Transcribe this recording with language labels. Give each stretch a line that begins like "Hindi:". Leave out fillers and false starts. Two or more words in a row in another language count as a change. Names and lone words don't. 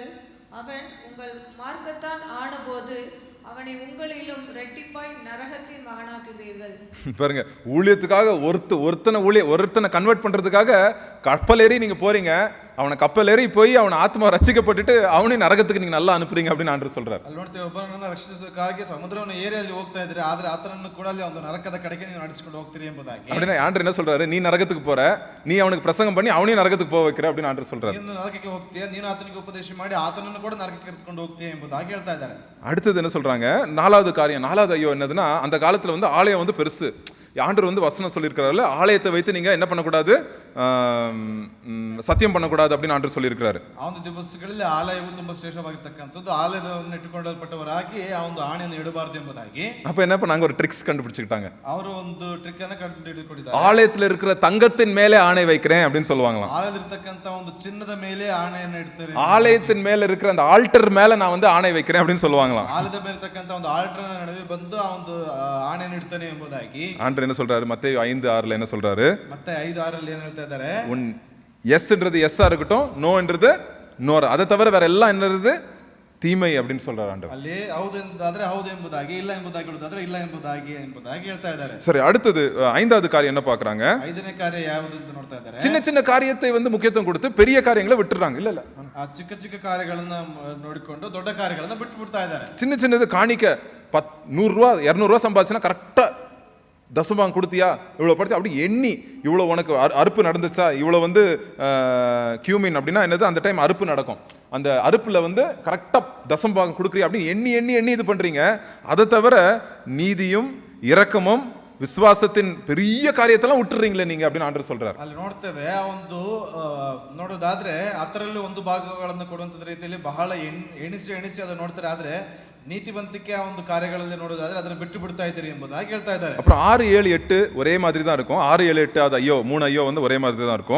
Tamil: அவன் உங்கள் மார்க்கத்தான் ஆனபோது அவனை உங்களிலும் ரெட்டிப்பாய் நரகத்தின் மகனாக்குகிறீர்கள். பாருங்க, ஊழியத்துக்காக ஒருத்தனை கன்வெர்ட் பண்றதுக்காக கப்பல் ஏறி நீங்க போறீங்க, அவனை கப்பல் ஏறி போய் அவனை ஆத்மா ரட்சிக்கப்பட்டுட்டு அவனையும் நரகத்துக்கு நீங்க நல்லா அனுப்புறீங்க அப்படின்னு ஆண்டவர் சொல்றாரு.
Kannada: ಅಲ್ಲಿ ನೋಡ್ತೇವೆ, ಒಬ್ಬನನ್ನ ರಕ್ಷಿಸೋದಕ್ಕಾಗಿ ಸಮುದ್ರವನ್ನು ಏರಿ ಅಲ್ಲಿ ಹೋಗ್ತಾ ಇದ್ರೆ, ಆದ್ರೆ ಆತನನ್ನು ಕೂಡ ಅಲ್ಲಿ ಒಂದು ನರಕದ ಕಡೆಗೆ ನೀವು ನಡೆಸಿಕೊಂಡು ಹೋಗ್ತೀರಿ ಎಂಬುದಾಗಿ.
Tamil: அப்படின்னா ஆண்டவர் என்ன சொல்றாரு, நீ நரகத்துக்கு போற, நீ அவனுக்கு பிரசங்கம் பண்ணி அவனையும் நரகத்துக்கு போக வைக்கிற அப்படின்னு ஆண்டவர் சொல்றாரு.
Kannada: ನೀನು ನರಕಕ್ಕೆ ಹೋಗ್ತೀಯ, ನೀನು ಆತನಿಗೆ ಉಪದೇಶ ಮಾಡಿ ಆತನನ್ನು ಕೂಡ ನರಕಕ್ಕೆ ಕರೆದುಕೊಂಡು ಹೋಗ್ತೀಯ ಎಂಬುದಾಗಿ ಹೇಳ್ತಾ ಇದ್ದಾರೆ.
Tamil: அடுத்தது என்ன சொல்றாங்க, நாலாவது காரியம், நாலாவது ஐயோ என்னதுன்னா, அந்த காலத்துல வந்து ஆலயம் வந்து பெருசு. ஆண்டவர் வந்து வசனம் சொல்லியிருக்கிறாரு, ஆலயத்தை வைத்து நீங்க என்ன பண்ணக்கூடாது, சத்தியம் பண்ணக்கூடாது அப்படின்னு ஆண்டவர் சொல்லியிருக்கிறாரு.
Kannada: ಆ ಒಂದು ದಿವಸಗಳಲ್ಲಿ ಆಲಯವು ತುಂಬಾ ಶ್ರೇಷ್ಠವಾಗಿರ್ತಕ್ಕಂಥದ್ದು, ಆಲಯವನ್ನು ಇಟ್ಟುಕೊಳ್ಳಲ್ಪಟ್ಟವರಾಗಿ ಆ ಒಂದು ಆಣೆಯನ್ನು ಇಡಬಾರದು ಎಂಬುದಾಗಿ.
Tamil: அப்ப என்ன பண்ணாங்க, ஒரு ட்ரிக்ஸ் கண்டுபிடிச்சுக்கிட்டாங்க.
Kannada: ಅವರು ಒಂದು ಟ್ರಿಕ್ ಅನ್ನು ಕಂಡುಹಿಡಿದುಕೊಂಡಿದ್ದಾರೆ.
Tamil: ஆலயத்துல இருக்கிற தங்கத்தின் மேலே ஆணை வைக்கிறேன் அப்படின்னு சொல்லுவாங்களாம்.
Kannada: ಆಲಯದಲ್ಲಿರ್ತಕ್ಕಂಥ ಒಂದು ಚಿನ್ನದ ಮೇಲೆ ಆಣೆಯನ್ನು ಇಡ್ತಾರೆ.
Tamil: ஆலயத்தின் மேல இருக்கிற அந்த ஆல்டர் மேல நான் வந்து ஆணை வைக்கிறேன் அப்படின்னு சொல்லுவாங்களாம்.
Kannada: ಆಲಯದ ಮೇಲೆ ಇರ್ತಕ್ಕಂಥ ಒಂದು ಆಲ್ಟರ್ ನಡುವೆ ಬಂದು ಆ ಒಂದು ಆಣೆಯನ್ನು ಇಡ್ತಾನೆ ಎಂಬುದಾಗಿ.
Tamil: ஆண்டவர் என்ன சொல்றாரு, மத்தேயு 5:6 என்ன சொல்றாரு,
Kannada: ಮತ್ತೆ 5:6 ಏನ್ ಹೇಳ್ತಾ ಇದ್ದಾರೆ,
Tamil: உன் எஸ்ன்றது எஸ்ஸா இருக்கட்டும், நோன்றது நோர், அதை தவிர வேற எல்லாம் என்னது தீமை அப்படின்னு சொல்றாரு ஆண்டவர்.
Kannada: ಅಲ್ಲಿ ಹೌದು ಎಂಬುದಾದ್ರೆ ಹೌದು ಎಂಬುದಾಗಿ, ಇಲ್ಲ ಎಂಬುದಾಗಿ ಹೇಳುದಾದ್ರೆ ಇಲ್ಲ ಎಂಬುದಾಗಿ ಹೇಳ್ತಾ ಇದ್ದಾರೆ.
Tamil: சரி, அடுத்தது ஐந்தாவது காரியம் என்ன பாக்குறாங்க,
Kannada: 5ನೇ ಕಾರ್ಯ ಯಾವುದು ಅಂತ ನೋಡ್ತಾ ಇದ್ದಾರೆ.
Tamil: சின்ன சின்ன காரியத்தை வந்து முக்கியத்துவம் கொடுத்து பெரிய காரியங்களை விட்டுறாங்க. இல்ல
Kannada: ಆ ಚಿಕ್ಕ ಚಿಕ್ಕ ಕಾರ್ಯಗಳನ್ನ ನೋಡಿಕೊಂಡು ದೊಡ್ಡ ಕಾರ್ಯಗಳನ್ನ ಬಿಟ್ಟು ಬಿಡ್ತಾ ಇದ್ದಾರೆ.
Tamil: சின்ன சின்னது காணிக்க 100 ரூபா 200 ரூபா சம்பாதிச்சுனா கரெக்டா தசமாங்க கொடுத்தியா, இவ்வளோ படுத்து அப்படி எண்ணி, இவ்வளோ உனக்கு அறுப்பு நடந்துச்சா, இவ்வளோ வந்து கியூமின் அப்படின்னா என்னது, அந்த டைம் அறுப்பு நடக்கும், அந்த அறுப்பில் வந்து கரெக்டாக தசம்பாகம் கொடுக்குறியா அப்படின்னு எண்ணி எண்ணி எண்ணி இது பண்ணுறீங்க. அதை தவிர நீதியும் இரக்கமும் விசுவாசத்தின் பெரிய காரியத்தெல்லாம் விட்டுறீங்களே நீங்க அப்படின்னு ஆண்டவர் சொல்றாரு.
Kannada: ಅಲ್ಲಿ ನೋಡ್ತೇವೆ, ಆ ಒಂದು ನೋಡೋದಾದ್ರೆ ಅದರಲ್ಲಿ ಒಂದು ಭಾಗಗಳನ್ನು ಕೊಡುವಂತ ರೀತಿಯಲ್ಲಿ ಬಹಳ ಎಣಿಸಿ ಅದನ್ನು ನೋಡ್ತಾರೆ. ಆದ್ರೆ நீதிವಂತಿಕೆ ಆ ಒಂದು ಕಾರ್ಯಗಳಲ್ಲಿ ನೋಡೋದಾದ್ರೆ ಅದನ್ನ ಬಿಟ್ಟು ಬಿಡ್ತಾ ಇದ್ದೀರಿ ಎಂಬುದಾಗಿ ಹೇಳ್ತಾ ಇದ್ದಾರೆ.
Tamil: அப்புறம் 6, 7, 8 ஒரே மாதிரி தான் இருக்கும். 6, 7, 8 அது ஐயோ 3 ஐயோ வந்து ஒரே மாதிரி தான் இருக்கும்.